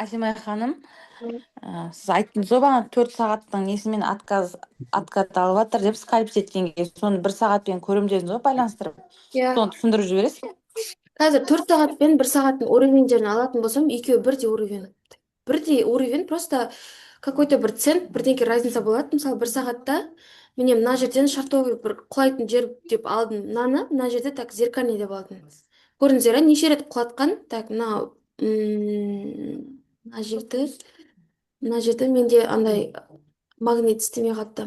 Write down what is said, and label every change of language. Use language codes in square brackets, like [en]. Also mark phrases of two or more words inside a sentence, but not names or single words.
[kk] Асимай ханым, сіз айттыңыз ғой бағана 4 сағаттың несімен откат алып жатыр деп скальп кеткенге соны 1 сағатпен көремін дедіңіз ғой байланыстырып. Иә. Соны түсіндіріп жібересіз бе? Қазір 4 сағат пен 1 сағаттың уровеньдерін алатын болсам, екеуі бірдей уровень. Бірдей уровень, [ru] просто какой-то [kk] бір цент, бірдеңке разница болады. Мысалы, 1 сағатта міне мына жерден шартовый бір құлайтын жер деп алдым мынаны, мына жерде [ru] так зеркальный [kk] деп алдым. Көрдіңіздер, неше рет құлатқан? Так, мына жерді менде андай магнит істемей қалыпты.